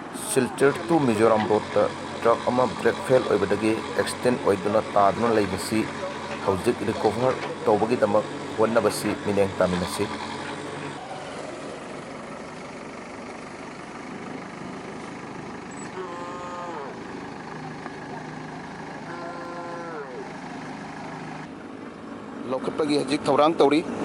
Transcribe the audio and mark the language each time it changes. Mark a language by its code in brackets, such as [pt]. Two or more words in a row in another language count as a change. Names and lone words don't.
[mni] Silchar to Mizoram Road truck ama brake fail oibadagi extend oiduna taduna leibasi hauzik recover tawbagi damak wannabasi mineng taminasi lokapagi hajik thawrang tawri